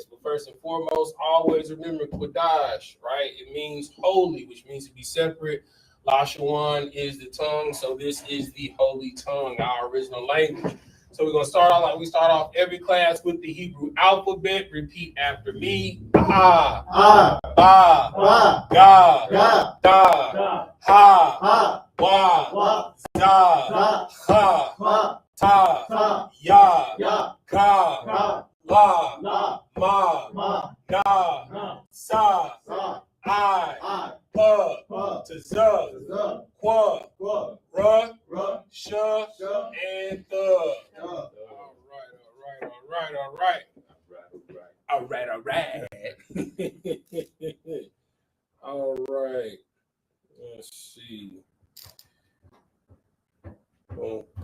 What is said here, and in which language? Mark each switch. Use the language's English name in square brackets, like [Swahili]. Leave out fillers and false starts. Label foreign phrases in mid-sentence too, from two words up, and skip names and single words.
[English] But first and foremost, always remember Qadash, right? It means holy, which means to be separate. Lashawan is the tongue, so this is the holy tongue, our original language. So we're going to start off like we start off every class with the Hebrew alphabet. Repeat after me. Ah, Ah, ba, Ba, ga, Ga, da, Da, ha, Ha, wa, Wa, za, Za, ha, Ha, ta, Ta, ya, Ya, ka, Ka, la, La, ma, Ma, na, Na, sa, Sa, I, I, pa, Pa, to za, Za, qua, Qua, ra, Ra, sha, Sha, and the. Ya. All right. All right. All right. Let's see. Boom.